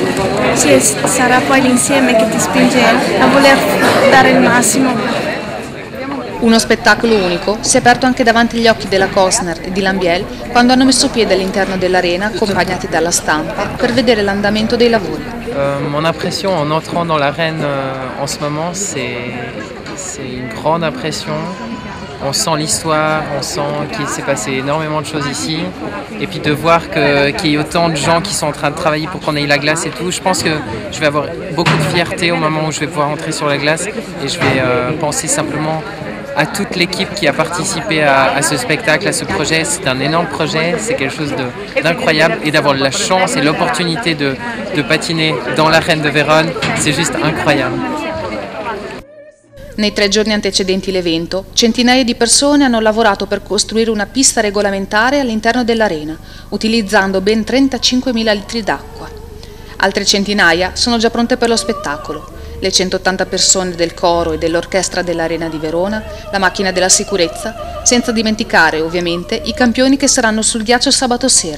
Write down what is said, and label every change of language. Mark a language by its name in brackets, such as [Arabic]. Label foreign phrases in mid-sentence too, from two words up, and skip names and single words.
[Italian] Sì, sarà poi l'insieme che ti spinge a voler dare il massimo. Uno spettacolo unico si è aperto anche davanti agli occhi della Kostner e di Lambiel quando hanno messo piede all'interno dell'arena, accompagnati dalla stampa, per vedere l'andamento dei lavori. [French] Mon impression en entrant dans l'arène en ce moment, c'est une grande impression. On sent l'histoire, on sent qu'il s'est passé énormément de choses ici. Et puis de voir qu'il y ait autant de gens qui sont en train de travailler pour qu'on ait la glace et tout, je pense que je vais avoir beaucoup de fierté au moment où je vais pouvoir entrer sur la glace. Et je vais penser simplement à toute l'équipe qui a participé à ce spectacle, à ce projet. C'est un énorme projet, c'est quelque chose d'incroyable. Et d'avoir la chance et l'opportunité de patiner dans l'arène de Vérone, c'est juste incroyable. [Italian] Nei 3 giorni antecedenti l'evento, centinaia di persone hanno lavorato per costruire una pista regolamentare all'interno dell'arena, utilizzando ben 35.000 litri d'acqua. Altre centinaia sono già pronte per lo spettacolo. Le 180 persone del coro e dell'orchestra dell'Arena di Verona, la macchina della sicurezza, senza dimenticare ovviamente i campioni che saranno sul ghiaccio sabato sera.